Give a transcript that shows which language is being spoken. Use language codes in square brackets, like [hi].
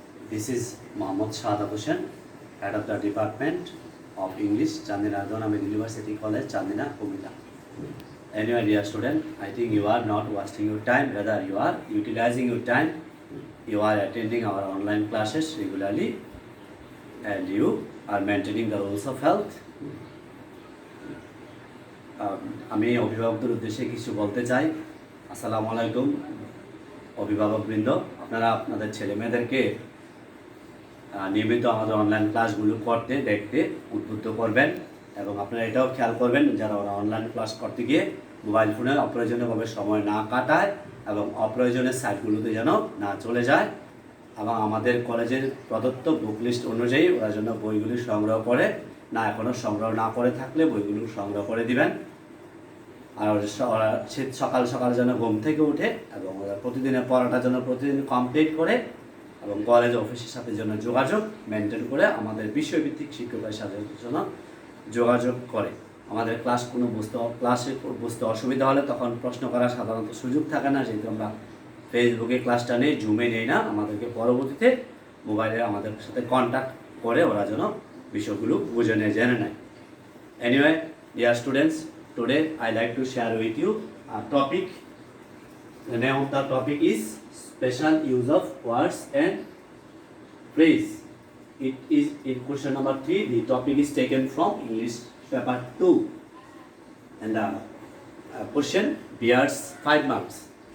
[en] This is Mohammad Shahadab Hussain, head of the Department of English, Chandina Ahmed University College, Chandina, Kumila. Anyway, dear student, I think you are not wasting your time, rather you are utilizing your time. You are attending our online classes regularly and you are maintaining the rules of health. [bn] আমি অভিভাবকদের উদ্দেশ্যে কিছু বলতে চাই। আসসালামু আলাইকুম অভিভাবকবৃন্দ, আপনারা আপনাদের ছেলে মেয়েদেরকে নিয়মিত আমাদের অনলাইন ক্লাসগুলো করতে দেখতে উদ্বুদ্ধ করবেন এবং আপনারা এটাও খেয়াল করবেন যারা ওরা অনলাইন ক্লাস করতে গিয়ে মোবাইল ফোনে অপ্রয়োজনীয়ভাবে সময় না কাটায় এবং অপ্রয়োজনীয় সাইটগুলোতে যেন না চলে যায় এবং আমাদের কলেজের প্রদত্ত বুক লিস্ট অনুযায়ী ওরা যেন বইগুলি সংগ্রহ করে না, এখনও সংগ্রহ না করে থাকলে বইগুলো সংগ্রহ করে দিবেন। আর সকাল সকাল যেন ঘুম থেকে উঠে এবং প্রতিদিনের পড়াটা যেন প্রতিদিন কমপ্লিট করে এবং কলেজ অফিসের সাথে যেন যোগাযোগ মেনটেন করে আমাদের বিষয়ভিত্তিক শিক্ষকের সাথে যেন যোগাযোগ করে। আমাদের ক্লাসে বুঝতে অসুবিধা হলে তখন প্রশ্ন করার সাধারণত সুযোগ থাকে না, যেহেতু আমরা ফেসবুকে ক্লাসটা নেই, জুমে নেই না, আমাদেরকে পরবর্তীতে মোবাইলে আমাদের সাথে কন্ট্যাক্ট করে ওরা যেন বিষয়গুলো বুঝে নেয়, জেনে নেয়। [en] Anyway, dear students, today I like to share with you a topic. The name of the topic is special use of words and phrase. It is in question number 3. The topic is taken from English paper 2 and the question bears 5 marks.